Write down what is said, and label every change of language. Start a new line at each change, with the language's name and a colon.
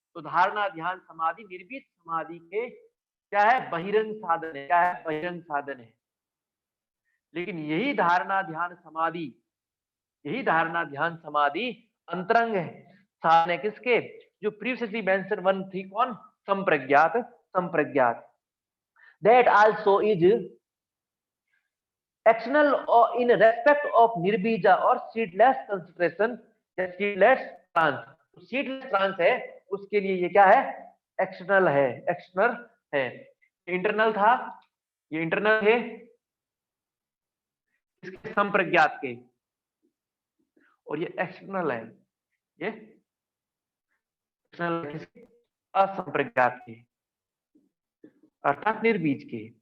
Hindi: तो धारणा ध्यान समाधि निर्बीज समाधि के क्या है, बहिरंग साधन है, क्या है, बहिरंग साधन है। लेकिन यही धारणा ध्यान समाधि, यही धारणा ध्यान समाधि अंतरंग है, साधन है किसके, जो
English: previously mentioned one
Hindi: थी, कौन, संप्रज्ञात, संप्रज्ञात।
English: That also is external or in respect of nirbija or seedless concentration या seedless trance।
Hindi: तो seedless trance है, उसके लिए ये क्या है, एक्सटर्नल है, एक्सटर्नल है। इंटरनल था, ये इंटरनल है इसके संप्रज्ञात के, और ये एक्सटर्नल है, ये एक्सटर्नल किसके, असंप्रज्ञात के, अर्थात निर्बीज के।